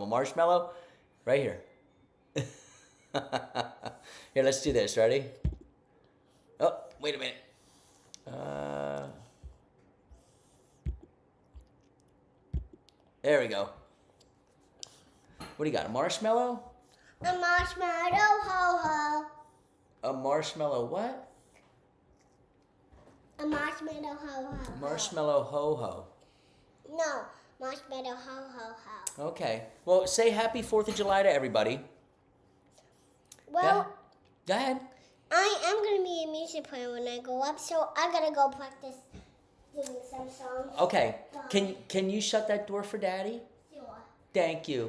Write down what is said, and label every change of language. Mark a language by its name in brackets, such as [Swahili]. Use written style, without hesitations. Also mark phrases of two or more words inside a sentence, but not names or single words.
[English] A marshmallow? Right here. Here, let's do this. Ready? Oh, wait a minute. There we go. What do you got? A marshmallow? A marshmallow ho-ho. A marshmallow what? A marshmallow ho-ho. Marshmallow ho-ho. No, marshmallow ho-ho-ho. Okay. Well, say happy 4th of July to everybody. Well, Go ahead. I am going to be a music player when I grow up, so I got to go practice doing some songs. Okay. Can you shut that door for Daddy? Sure. Thank you.